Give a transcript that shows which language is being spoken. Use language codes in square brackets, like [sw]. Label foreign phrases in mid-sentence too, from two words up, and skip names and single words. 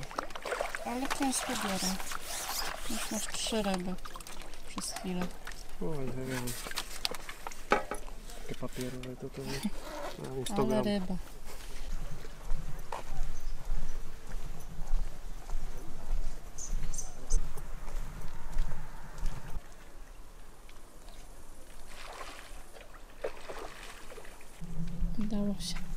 [pl] ale często biorę. Już masz 3 ryby przez chwilę. Oj, [sk] neviem. Také papierové toto je. [pl] Ani 100 Ale gram. ryba. Udało się.